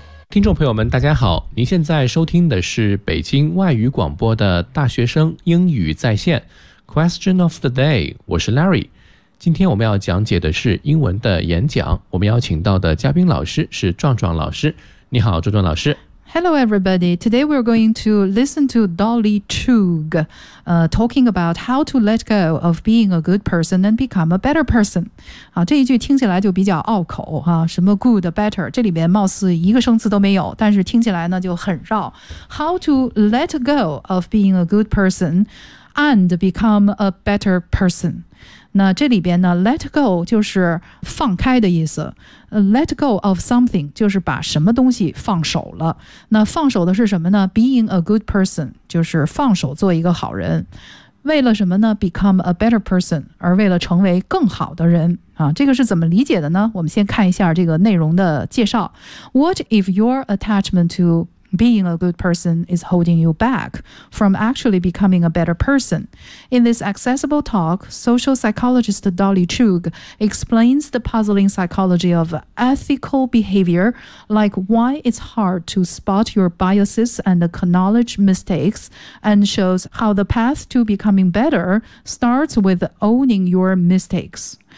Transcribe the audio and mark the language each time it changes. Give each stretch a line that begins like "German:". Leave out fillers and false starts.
Chinese: 听众朋友们大家好，您现在收听的是北京外语广播的大学生英语在线
English: Question of the day，
Chinese: 我是 Larry。今天我们要讲解的是英文的演讲，我们邀请到的嘉宾老师是壮壮老师。你好壮壮老师。
English: Hello everybody, today we're going to listen to Dolly Chugg talking about how to let go of being a good person and become a better person.
Chinese: 这一句听起来就比较拗口，什么 good, better, 这里面貌似一个生词都没有，但是听起来呢就很绕。
English: How to let go of being a good person and become a better person.
Chinese: 那这里边呢 let go 就是放开的意思，
English: let go of something
Chinese: 就是把什么东西放手了。那放手的是什么呢？
English: being a good person
Chinese: 就是放手做一个好人。为了什么呢？
English: become a better person，
Chinese: 而为了成为更好的人。这个是怎么理解的呢？我们先看一下这个内容的介绍。
English: What if your attachment to being a good person is holding you back from actually becoming a better person? In this accessible talk, social psychologist Dolly Chugg explains the puzzling psychology of ethical behavior, like why it's hard to spot your biases and acknowledge mistakes, and shows how the path to becoming better starts with owning your mistakes.